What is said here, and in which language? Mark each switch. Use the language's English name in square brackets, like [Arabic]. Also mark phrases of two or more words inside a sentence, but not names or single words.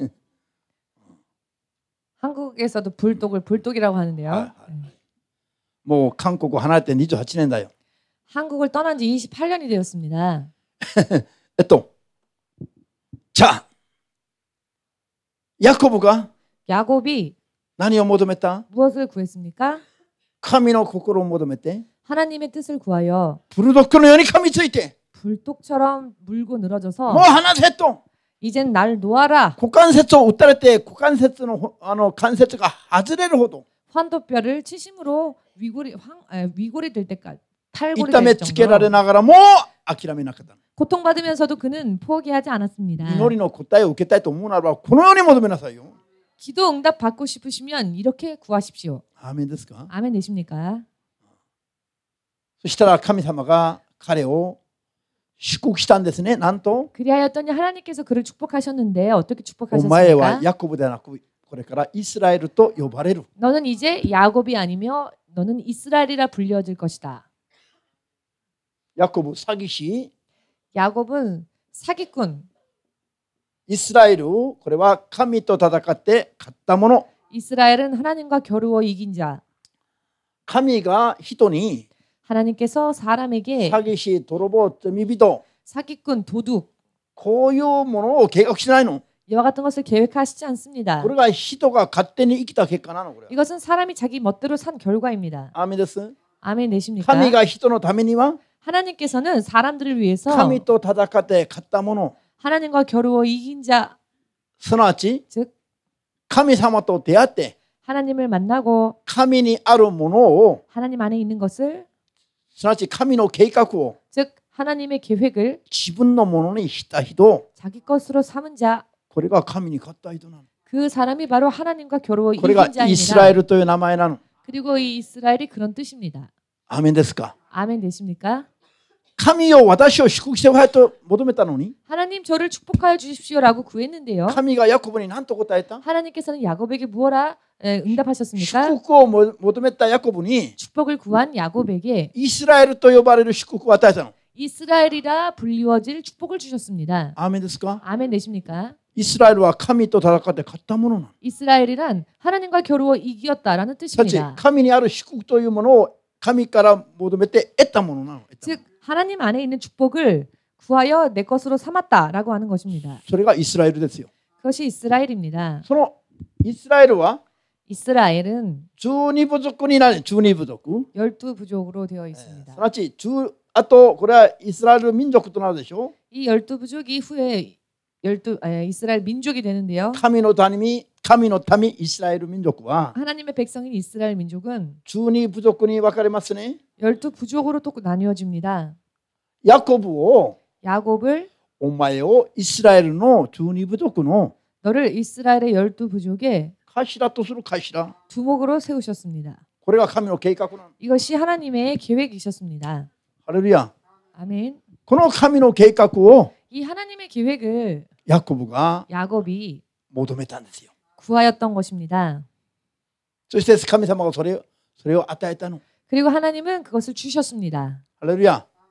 [Korean] 한국에서도 불독을 불독이라고 하는데요. 아, [Japanese] もう韓国を離れて28年だよ。 [Korean] 한국을 떠난 지 28년이 되었습니다. [Japanese] じゃあヤコブが [Korean] 야곱이 [Japanese] 何を求めた？ [Korean] 무엇을 구했습니까? [Japanese] 神の心を求めて [Korean] 하나님의 뜻을 구하여 [Japanese] ブルドッグのように噛みついて [Korean] 불독처럼 물고 늘어져서 [Japanese] もう離せと [Korean] 이젠 날 놓아라. [Japanese] 股関節を打たれて股関節の関節が外れるほど [Korean] 환도뼈를 치심으로 위골이 될 때까지 탈골이 [Japanese] 痛め [Korean] 될 [Japanese] つけられ [Korean] 정도로 [Japanese] ながらも諦めなかった。 [Korean] 고통받으면서도 그는 포기하지 않았습니다. [Japanese] 祈りの答えを受けたいと思うならばこのように求めなさいよ。 [Korean] 기도 응답 받고 싶으시면 이렇게 구하십시오. [Japanese] アーメンですか？ [Korean] 아멘 되십니까? [Japanese] そしたら神様が彼を祝福したんですね。なんと [Korean] 그리하였더니 하나님께서 그를 축복하셨는데 어떻게 [Japanese] お前は [Korean] 축복하셨습니까? [Japanese] ヤコブではなくこれからイスラエルと呼ばれる。 [Korean] 너는 이제 야곱이 아니며 너는 이스라엘이라 불려질 것이다. [Japanese] ヤコブ詐欺師、 [Korean] 야곱은 사기꾼, [Japanese] イスラエルこれは神と戦って勝ったもの。 [Korean] 이스라엘은 하나님과 겨루어 이긴 자. [Japanese] 神が人に [Korean] 하나님께서 사람에게 [Japanese] 詐欺師、泥棒、罪人 [Korean] 사기꾼, 도둑 [Japanese] こういうものを計画しないの。 [Korean] 이와 같은 것을 계획하시지 않습니다. [Japanese] これが人が勝手に生きた結果なの。これ [Korean] 이것은 사람이 자기 멋대로 산 결과입니다. [Japanese] アーメンです。 [Korean] 아멘 되십니까? [Japanese] 神が人のためには [Korean] 하나님께서는 사람들을 위해서 [Japanese] 神と戦って勝ったもの、 [Korean] 하나님과 겨루어 이긴 자, [Japanese] すなわち [Korean] 즉 [Japanese] 神様と出会って [Korean] 하나님을 만나고 [Japanese] 神にあるものを [Korean] 하나님 안에 있는 것을, [Japanese] すなわち神の計画を [Korean] 즉 하나님의 계획을 [Japanese] 自分のものにした人、 [Korean] 자기 것으로 삼은 자, [Japanese] これが神に勝った人なの。 [Korean] 그 사람이 바로 하나님과 겨루어 [Japanese] これが [Korean] 이긴 [Japanese] イスラエ [Korean] 자입니다. [Japanese] ルという名前なの。 [Korean] 그리고 이 이스라엘이 그런 뜻입니다. [Japanese] アーメンですか？ [Korean] 아멘 되십니까? [Japanese] 神よ私を祝福してくださいと求めたのに、 [Korean] 하나님 저를 축복하여 주십시오라고 구했는데요. [Japanese] 神がヤコブに何と答えた？ [Korean] 하나님께서는 야곱에게 무엇라 응답하셨습니까? [Japanese] 祝福を求めたヤコブに [Korean] 축복을 구한 야곱에게 [Japanese] イスラエルと呼ばれる祝福を与えたの。 [Korean] 이스라엘이라 불리워질 축복을 주셨습니다. [Japanese] アーメンですか？ [Korean] 아멘 되십니까? [Japanese] イスラエルは神と戦って勝ったものなの。 [Korean] 이스라엘이란 하나님과 겨루어 이겼다라는 [Japanese] たち [Korean] 뜻입니다. [Japanese] 神にある祝福というものを神から求めて得たものなの。 [Korean] 즉 하나님 안에 있는 축복을 구하여 내 것으로 삼았다라고 하는 것입니다. [Japanese] それがイスラエルですよ。 [Korean] 그것이 이스라엘입니다. [Japanese] そのイスラエルは [Korean] 이스라엘은 [Japanese] 12部族になる。12部族。 [Korean] 12부족으로 되어 [Japanese] す [Korean] 있습니다. [Japanese] なわちあとこれはイスラエル民族となるでしょ。 [Korean] 이 12부족이 후에 이스라엘 민족이 되는데요. [Japanese] 神の民イスラエル民族は [Korean] 하나님의 백성인 이스라엘 민족은 [Japanese] 12 部族に分かれますね。 [Korean] 12부족으로 또 나뉘어집니다. [Japanese] ヤコブを [Korean] 야곱을 [Japanese] お前をイスラエルの12部族の [Korean] 너를 이스라엘의 12부족의 [Japanese] 頭とする頭。 [Korean] 두목으로 세우셨습니다. [Japanese] これが神の計画なの。 [Korean] 이것이 하나님의 계획이셨습니다. [Japanese] ハレルヤ。 [Korean] 아멘. [Japanese] この神の計画を [Korean] 이 하나님의 계획을 [Japanese] ヤコブが [Korean] 야곱이 [Japanese] 求めたんですよ。 [Korean] 구하였던 것입니다. [Japanese] そして神様がそれを与えたの。 [Korean] 그리고 하나님은 그것을 주셨습니다. [Japanese] ハレルヤ。